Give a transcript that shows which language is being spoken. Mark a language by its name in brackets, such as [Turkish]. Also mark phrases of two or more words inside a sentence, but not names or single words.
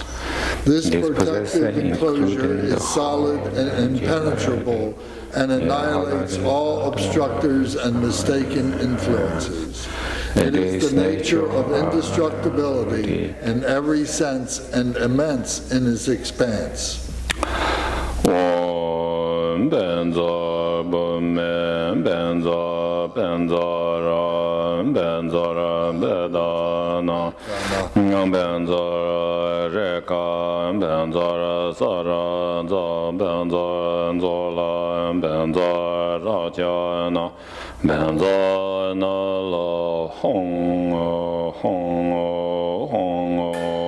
[English] This protective enclosure is solid and impenetrable and annihilates all obstructors and mistaken influences. It is the nature of indestructibility in every sense and immense in its expanse. [Sanskrit] Benza bumen benza benzara benzara bedana benzara reka benzara sara benzara zola benzara jana benzana la hong hong hong.